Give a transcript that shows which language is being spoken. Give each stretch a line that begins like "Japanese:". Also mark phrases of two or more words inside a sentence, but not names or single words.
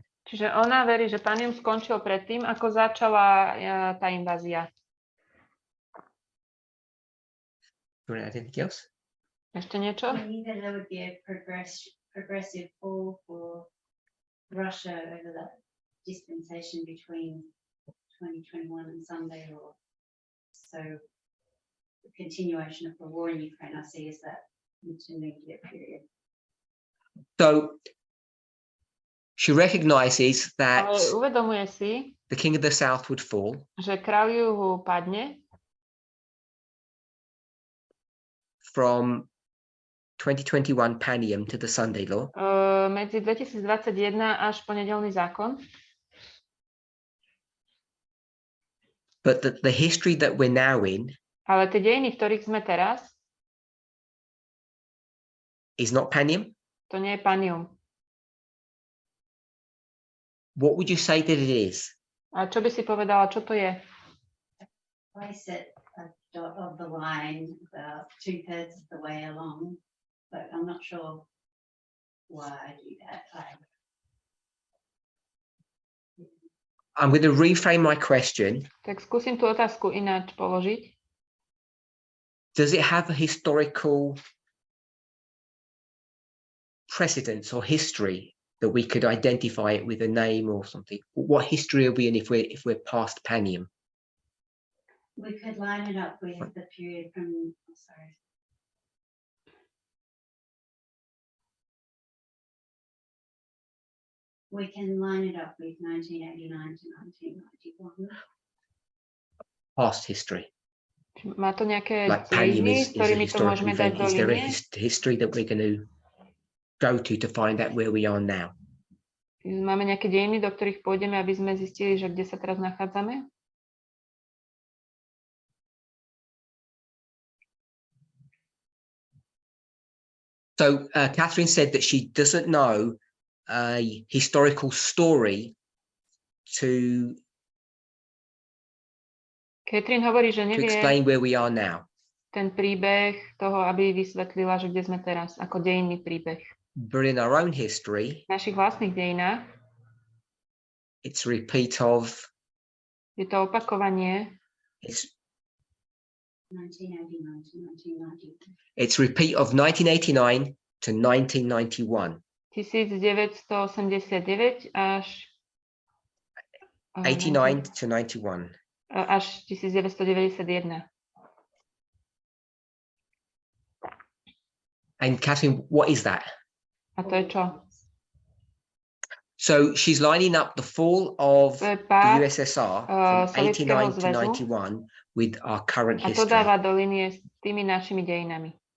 Slovak: Čiže ona verí, že Panium skončil predtým, ako začala tá invázia.
English: You want to add anything else?
Slovak: Ešte niečo?
English: I think that there would be a progressive fall for Russia over that dispensation between 2021 and Sunday, or so the continuation of the war in Ukraine I see as that intermediate period. So she recognizes that
Slovak: Ale uvedomuje si,
English: the king of the south would fall,
Slovak: že kráľ juhu padne
English: from 2021 Panium to the Sunday law.
Slovak: Medzi 2021 až po nedeľný zákon.
English: But the history that we're now in
Slovak: Ale tie dejiny, v ktorých sme teraz,
English: is not Panium.
Slovak: to nie je Panium.
English: What would you say that it is?
Slovak: A čo by si povedala, čo to je?
English: I set a dot of the line about 2/3 of the way along, but I'm not sure why I do that. I'm going to reframe my question.
Slovak: Tak skúsim tú otázku ináč položiť.
English: Does it have a historical precedence or history that we could identify it with a name or something? What history are we in if we're past Panium? We could line it up with the period from, we can line it up with 1989 to 1991. Past history.
Slovak: Má to nejaké
English: Like Panium
Slovak: dejiny,
English: is
Slovak: s
English: a
Slovak: ktorými to
English: historical
Slovak: môžeme dať
English: event.
Slovak: do
English: Is there a
Slovak: linie?
English: history that we're going to go to find out where we are now?
Slovak: Máme nejaké dejiny, do ktorých pôjdeme, aby sme zistili, že kde sa teraz nachádzame?
English: So Catherine said that she doesn't know a historical story to
Slovak: Katrin hovorí, že nevie
English: explain where we are now.
Slovak: ten príbeh toho, aby vysvetlila, že kde sme teraz, ako dejinný príbeh.
English: But in our own history,
Slovak: V našich vlastných dejinách
English: it's a repeat of
Slovak: je to opakovanie,
English: it's 1989 to 1990. it's a repeat of 1989 to 1991.
Slovak: 1989 až
English: 89 to 91.
Slovak: až 1991.
English: And Catherine, what is that?
Slovak: A to je čo?
English: So she's lining up the fall of
Slovak: To je
English: the
Slovak: pád
English: USSR from
Slovak: Sovietskeho
English: 89 to
Slovak: zväzu
English: 91 with our current
Slovak: a to
English: history.
Slovak: dáva do linie s tými našimi dejinami.